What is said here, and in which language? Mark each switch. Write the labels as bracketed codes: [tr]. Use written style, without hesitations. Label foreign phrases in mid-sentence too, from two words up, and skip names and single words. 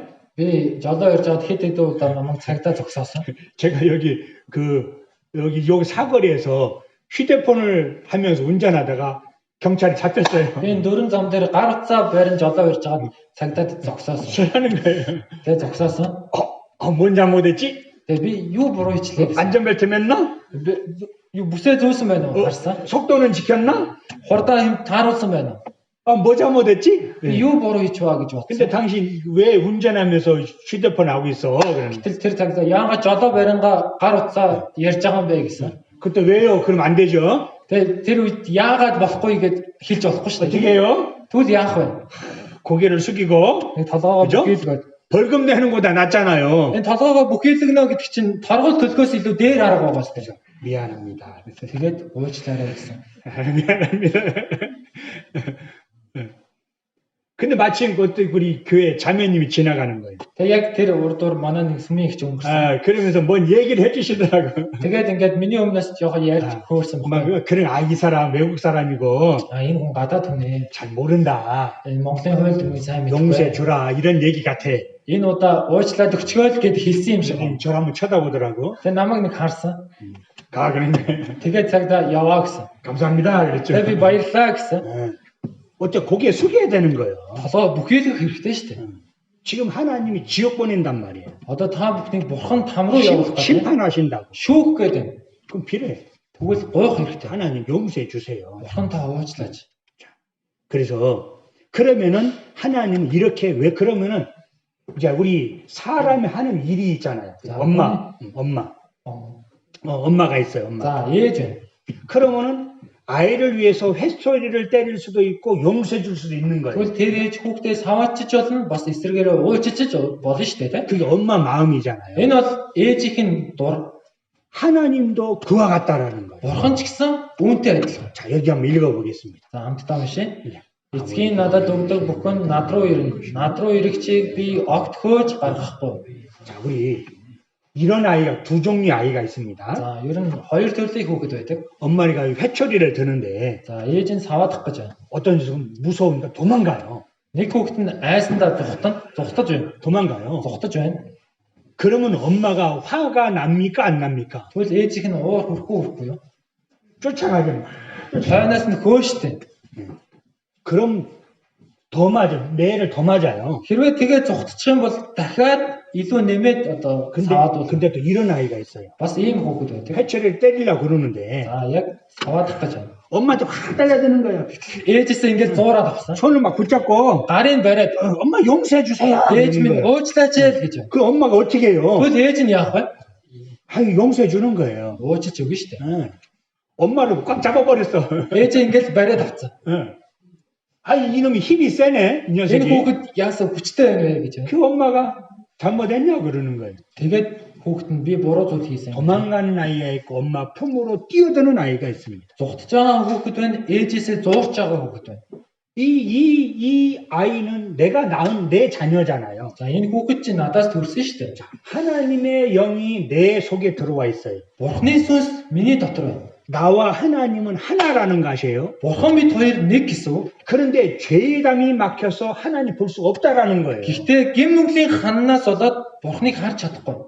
[mn] Би жолоо ирж байгаад хэд хэдэн удаа намайг цагдаа зогсоосон. [ko] 제가 여기 사거리에서 휴대폰을 하면서 운전하다가 경찰이 잡혔어요. [mn] Би энэ дөрөн зам дээр гар утсаа барин жолоо ирж байгаад цагдаад зогсоосон. [ko] 저라는 거예요. [mn] Тэгээ зогсоосон. [ko] 뭔 잘못했지? [mn] Тэгээ би юу буруу хийчлээ гэсэн. [ko] 안전벨트 맸나? [mn] Юу бүсээ зөөсөн байна уу? Харсан. [ko] 속도는 지켰나? [mn] Хордоо хэм тааруулсан байна уу? [ko] 뭐 잘못했지? [mn] Би юу буруу хийчихваа гэж бодсон. [ko] 근데 당신 왜 운전하면서 휴대폰 하고 있어? 그러는 [mn] Гэтэл тэр цагдаа яагаад жолоо барингаа гар утсаа ярьж байгаа юм бэ гэсэн. [ko] 그때 왜요? 그럼 안 되죠. [mn] Тэгээ тэр үед яагаад болохгүй гэд хэлж болохгүй шүү [ko] 어떻게 [mn] дээ. [ko] 해요? [mn] Тэгвэл яах вэ? [ko] 고개를 숙이고 [mn] Нэг толгоогоо [ko] 그죠? [mn] бүхийлгээд. [ko] 벌금 내는 거보다 낫잖아요. [mn] Энэ толгоогоо бүхийлгэнэ гэдэг чинь торгол төлөхөөс илүү дээр харах байгаа шүү дээ. [ko] 미안합니다. [mn] Тэгээд уучлаарай гэсэн. [ko] 미안합니다. 근데 마침 그때 우리 교회 자매님이 지나가는 거예요. [mn] Тэгээ яг тэр урдуур манай нэг сүмийн ихч өнгөрсөн. [ko] 그러면서 뭔 얘기를 해주시더라고요. [mn] Тэгээд ингээд миний өмнөөс жоохон ярьж хөөрсөн байна. [ko] 그런 이 사람 외국 사람이고 [mn] Энэ хүн гадаад хүн ээ. [ko] 잘 모른다. [mn] Энэ Монголын хууль дүрмийг сайн [ko] 용서해 [mn] мэдгүй. [ko] 주라 이런 얘기 같아. [mn] Энэ удаа уучлаад өгчгөөл гэд хэлсэн юм шиг. [ko] 저를 한번 쳐다보더라고. [mn] Тэгээ намайг нэг харсан. [ko] 가 그런데 [mn] Тэгээд цагдаа яваа гэсэн. [ko] 감사합니다 그랬죠. [mn] Тэгээ би баярлаа гэсэн. [ko] 어째 고개 숙여야 되는 거예요. [mn] Толгоо бүхийлэх хэрэгтэй шүү дээ. [ko] 지금 하나님이 지옥 보낸단 말이에요. [mn] Одоо та бүхнийг бурхан там руу явуулах гэж [ko] 심판하신다고. [mn] шүүх гэдэг. [ko] 그럼 필요해. [mn] Тэгвэл гоох хэрэгтэй. [ko] 하나님 용서해 주세요. [mn] бурхан та уучлаач. [ko] 그래서 그러면은 하나님은 이렇게 왜 그러면은 이제 우리 사람이 하는 일이 있잖아요. 자, 엄마가 있어요. 엄마. [mn] За ээж байна. [ko] 그러면은 아이를 위해서 회초리를 때릴 수도 있고 용서해 줄 수도 있는 거예요. [mn] Тэгвэл тэр ээж хүүхдээ саваачиж болно бас эсрэгээрээ уучлаж болно шүү дээ. [ko] 그게 엄마 마음이잖아요. [mn] Энэ бол ээжийнх дур. [ko] 하나님도 그와 같다라는 거예요. [mn] Бурхан ч гэсэн үүнтэй адилхан. [ko] 자, 여기 한번 읽어보겠습니다. [mn] За хамтдаа уншъя. Эцгийн надад өгдөг бүхэн над руу ирнэ. Над руу ирэхчийг би огт хөөж гаргахгүй. [ko] 자, 우리 이런 아이가 두 종류의 아이가 있습니다. [mn] За ер нь хоёр төрлийн хүүхэд байдаг. [ko] 엄마가 회초리를 드는데 [mn] За ээж нь саваадах гэж байна. [ko] 어떤 좀 무서우니까 도망가요. [mn] Нэг хүүхэд нь айсандаа зүхтаж байна. [ko] 도망가요. [mn] Зүхтаж байна. [ko] 그러면 엄마가 화가 납니까? 안 납니까? [mn] Тэгвэл ээжийнх нь уур хүрхгүй юу? [ko] 쫓아가죠. [mn] Хойноос нь хөөштэй. [ko] 그럼 더 맞아. 매를 더 맞아요. [mn] Хэрвээ тэгээ зүхтчих юм бол дахиад илүү нэмээд одоо саваад бол [ko] 근데 또 이런 아이가 있어요. [mn] бас ийм хүүхэд байдаг. [ko] 해체를 때리려고 그러는데 [mn] За яг саваадах гэж байна. [ko] 엄마한테 확 달려드는 거예요. [mn] Ээжээсээ ингээд зуураад авсан. [ko] 손을 막 붙잡고 [mn] Гарын бариад [ko] 엄마 용서해 주세요. [mn] ээж минь [ko] 그러는 거예요. [mn] уучлаач гэж байна. [ko] 그 엄마가 어떻게 해요? [mn] Тэгвэл ээж нь яах вэ? [ko] 아니 용서해 주는 거예요. [mn] Уучлж өгнө шүү дээ. [ko] 응. 엄마를 꽉 잡아버렸어. [mn] Ээж ингээд бариад авсан. [ko] 응. 아니 이놈이 힘이 세네 이 [mn] Энэ [ko] 녀석이. [mn] хүүхэд яасан хүчтэй байна вэ гэж байна. [ko] 그 엄마가 잘못했냐 그러는 거예요. [mn] Тэгээд хүүхэд нь би буруу зүйл хийсэн. [ko] 도망가는 아이가 있고 엄마 품으로 뛰어드는 아이가 있습니다. [mn] Зүхтж байгаа хүүхэд байна, ээжээсээ зуурч байгаа хүүхэд байна. [ko] 이 아이는 내가 낳은 내 자녀잖아요. [mn] За энэ хүүхэд чинь надаас төрсөн шүү дээ. [ko] 하나님의 영이 내 속에 들어와 있어요. [mn] Бурхны сүнс миний дотор байна. [ko] 나와 하나님은 하나라는 것이에요. [mn] Бурхан бид хоёр нэг гэсэн үг. [ko] 그런데 죄담이 막혀서 하나님 볼 수가 없다라는 거예요. [mn] Гэхдээ гим нүглийн ханнаас болоод Бурхныг харж чадахгүй.